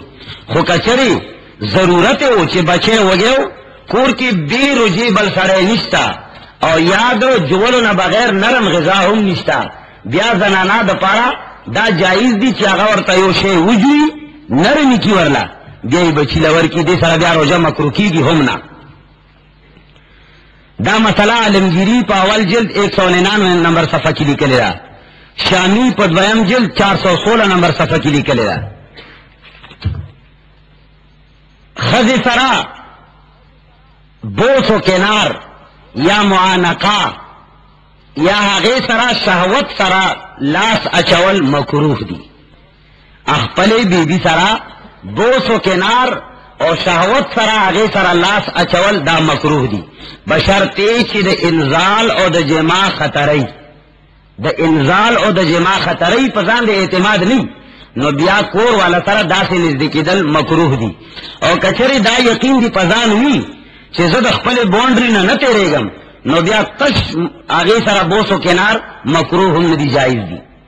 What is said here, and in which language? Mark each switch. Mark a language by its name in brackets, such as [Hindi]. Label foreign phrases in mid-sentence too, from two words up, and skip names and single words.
[Pashto] خو که چېرې ضرورت و چې بچی وږی کور کې بې روژې بل سړی نشته او یا د جوولو نه بغیر نرم غذا هم نشته، بیا زنانا دپاره دا جایز دي چې هغه ورته یو شی وجوي نرمي کي ورله بیا یې بچي له ورکړي، دې سره بیا روژه مکروه کېږي هم نه. دا مسله عالمگیری په اول جلد 199 نمبر صفحه کې لیکلې ده. شامی په دویم جلد 416 نمبر صفحه کې لیکلې ده. ښځې سره بوس و کنار یا معانقه یا هغې سره شهوت سره لاس اچول مکروه دي. خپلې بیبي سره بوس و کنار او شهوت سره هغې سره لاس اچول دا مکروه دي، بشرطې چې د انزال او د جما خطرۍ په ځان د اعتماد نه، نو بیا کور والا سره داسې نږدې کېدل مکروه دي. او که چېرې دا یقین دي په ځان وي چې زه د خپلې باونډري نه تېرېږم نو بیا تش هغې سره بوس و کنار مکروه هم نه دي، جایز دي.